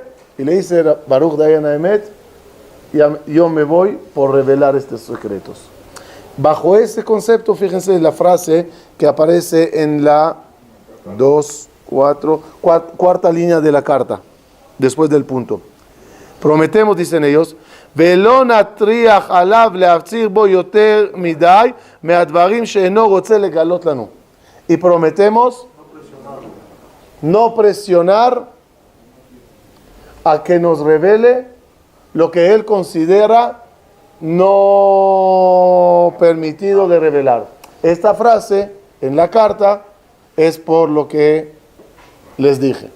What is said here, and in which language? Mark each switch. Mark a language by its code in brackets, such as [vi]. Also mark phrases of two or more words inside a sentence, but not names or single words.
[es] Y le dice [he] ברוך דיין אמת: [es] yo me voy por revelar estos secretos. Bajo este concepto, fíjense la frase que aparece en la cuarta línea de la carta, después del punto. Prometemos, dicen ellos, [he] ולא נטריח עליו להפציר בו יותר מדי מהדברים שאינו רוצה לגלות לנו. [es] Y prometemos no presionar a que nos revele lo que él considera no permitido de revelar. Esta frase en la carta es por lo que les dije.